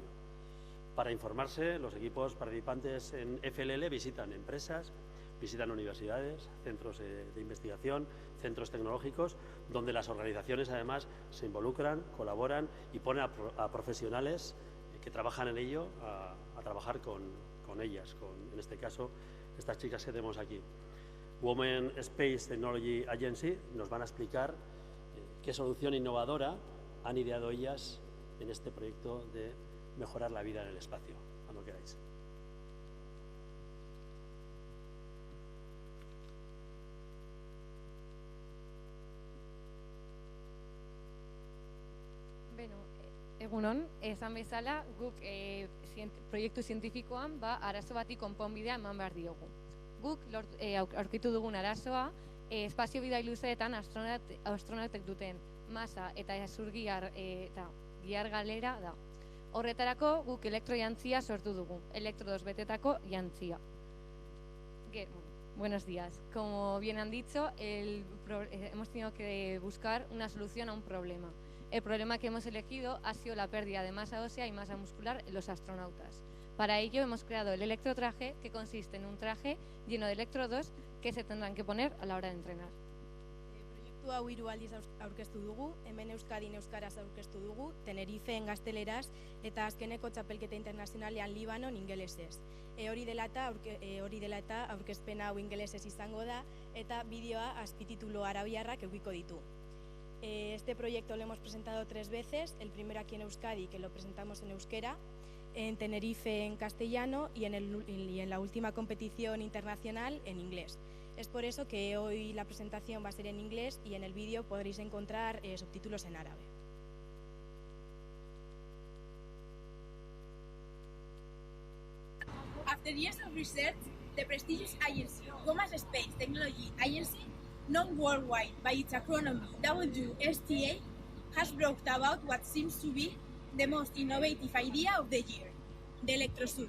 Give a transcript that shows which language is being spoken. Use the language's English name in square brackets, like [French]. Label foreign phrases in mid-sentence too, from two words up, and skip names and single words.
[Spanish] Para informarse, los equipos participantes en FLL visitan empresas, visitan universidades, centros de investigación, centros tecnológicos, donde las organizaciones además se involucran, colaboran y ponen a profesionales que trabajan en ello a trabajar con ellas, en este caso, estas chicas que tenemos aquí. Women Space Technology Agency nos van a explicar qué solución innovadora han ideado ellas en este proyecto de mejorar la vida en el espacio. Cuando queráis. [Basque] Beno, egunon, esan bezala, guk proiektu zientifikoan arazo bati konponbidea eman behar diogu. Guk aurkitu dugun arazoa, espazio bidai luzeetan astronautek duten masa eta zurgiar eta gihar galera da. Horretarako guk elektrojantzia sortu dugu, elektrodos betetako jantzia. [Spanish] Buenos días. Como bien han dicho, hemos tenido que buscar una solución a un problema. El problema que hemos elegido ha sido la pérdida de masa ósea y masa muscular en los astronautas. Para ello hemos creado el electrotraje, que consiste en un traje lleno de electrodos que se tendrán que poner a la hora de entrenar. [Basque] Proiektu hau 3 aldiz aurkeztu dugu, hemen Euskadin euskaraz aurkeztu dugu, Tenerifeen gazteleraz eta azkeneko txapelketa internazionalean Libanon ingelesez. Hori dela eta aurkezpena hau ingelesez izango da eta bideoa azpititulu arabiarrak edukiko ditu. [Spanish] Este proyecto lo hemos presentado 3 veces, el primero aquí en Euskadi, que lo presentamos en euskera, en Tenerife en castellano y en la última competición internacional en inglés. Es por eso que hoy la presentación va a ser en inglés y en el vídeo podréis encontrar subtítulos en árabe. [English] After years of research, the prestigious agency, Women's Space Technology Agency, known worldwide by its acronym WSTA, has brought about what seems to be the most innovative idea of the year, the electrosuit.